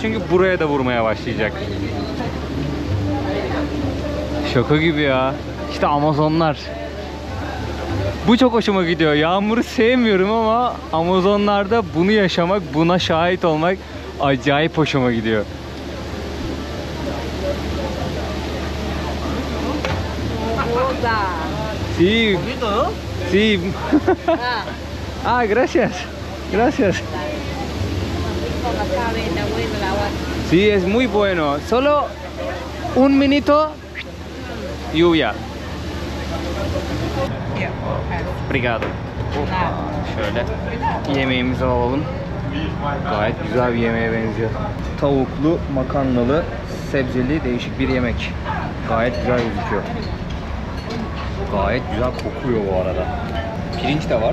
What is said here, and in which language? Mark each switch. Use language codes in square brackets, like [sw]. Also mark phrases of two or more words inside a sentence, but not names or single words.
[tr] Çünkü buraya da vurmaya başlayacak. Şaka gibi ya. İşte Amazonlar. Bu çok hoşuma gidiyor. Yağmuru sevmiyorum ama Amazonlarda bunu yaşamak, buna şahit olmak acayip hoşuma gidiyor. [es] Sí. Sí. Gracias. Gracias. Sí, es muy bueno. Solo un minuto. Lluvia. [pt] Obrigado. [tr] Şöyle yemeğimizi alalım. Gayet güzel bir yemeğe benziyor. Tavuklu, makarnalı, sebzeli değişik bir yemek. Gayet güzel gözüküyor. Gayet güzel kokuyor bu arada. Pirinç de var.